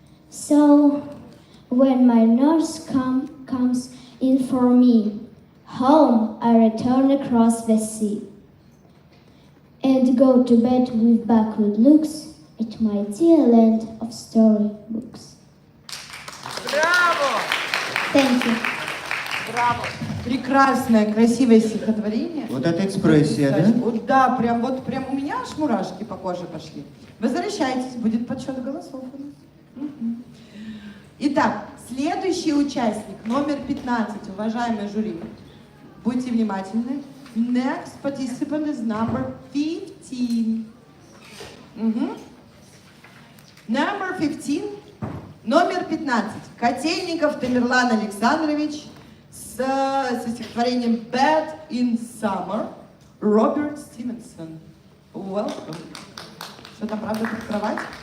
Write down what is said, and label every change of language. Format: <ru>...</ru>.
<en>So, when my nurse comes in for me, home I return across the sea, and go to bed with backward looks at my dear land of storybooks.</en> <ru>Браво!</ru> <en>Thank you.</en> <ru>Браво! Прекрасное, красивое стихотворение. Вот это экспрессия, да? Вот, да, прям у меня аж мурашки по коже пошли. Возвращайтесь, будет подсчет голосов у нас. Мгм. Итак, следующий участник, номер 15, уважаемый жюри. Будьте внимательны.</ru> <en>Next participant is number 15. Number 15,</en> <ru>номер 15. Котельников Тамерлан Александрович со стихотворением Bed in Summer, Роберт Стивенсон.</ru> <en>Welcome.</en> <ru>Что там, правда, под кровать?</ru>